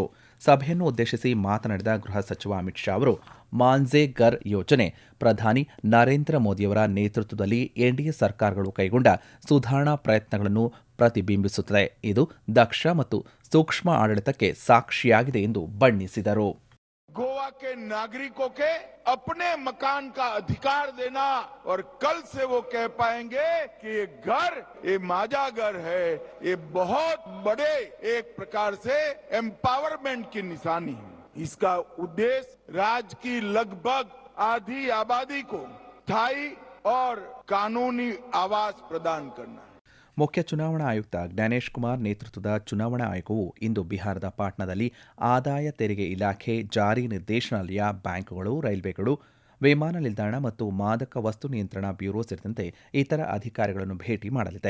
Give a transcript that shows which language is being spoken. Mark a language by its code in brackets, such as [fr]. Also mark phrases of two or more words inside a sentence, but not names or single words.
[kn] ಸಭೆಯನ್ನು ಉದ್ದೇಶಿಸಿ ಮಾತನಾಡಿದ ಗೃಹ ಸಚಿವ ಅಮಿತ್ ಶಾ ಅವರು, ಮಾಂಜೆ ಘರ್ ಯೋಜನೆ ಪ್ರಧಾನಿ ನರೇಂದ್ರ ಮೋದಿಯವರ ನೇತೃತ್ವದಲ್ಲಿ ಎನ್ಡಿಎ ಸರ್ಕಾರಗಳು ಕೈಗೊಂಡ ಸುಧಾರಣಾ ಪ್ರಯತ್ನಗಳನ್ನು ಪ್ರತಿಬಿಂಬಿಸುತ್ತದೆ. ಇದು ದಕ್ಷ ಮತ್ತು ಸೂಕ್ಷ್ಮ ಆಡಳಿತಕ್ಕೆ ಸಾಕ್ಷಿಯಾಗಿದೆ ಎಂದು ಬಣ್ಣಿಸಿದರು. [hi] गोवा के नागरिकों के अपने मकान का अधिकार देना और कल से वो कह पाएंगे कि ये घर, ये माजा घर है, ये बहुत बड़े एक प्रकार से एम्पावरमेंट की निशानी है. इसका उद्देश्य राज्य की लगभग आधी आबादी को स्थायी और कानूनी आवास प्रदान करना है. [kn] ಮುಖ್ಯ ಚುನಾವಣಾ ಆಯುಕ್ತ ಜ್ಞಾನೇಶ್ ಕುಮಾರ್ ನೇತೃತ್ವದ ಚುನಾವಣಾ ಆಯೋಗವು ಇಂದು ಬಿಹಾರದ ಪಾಟ್ನಾದಲ್ಲಿ ಆದಾಯ ತೆರಿಗೆ ಇಲಾಖೆ, ಜಾರಿ ನಿರ್ದೇಶನಾಲಯ, ಬ್ಯಾಂಕ್ಗಳು, ರೈಲ್ವೆಗಳು, ವಿಮಾನ ನಿಲ್ದಾಣ ಮತ್ತು ಮಾದಕ ವಸ್ತು ನಿಯಂತ್ರಣ ಬ್ಯೂರೋ ಸೇರಿದಂತೆ ಇತರ ಅಧಿಕಾರಿಗಳನ್ನು ಭೇಟಿ ಮಾಡಲಿದೆ.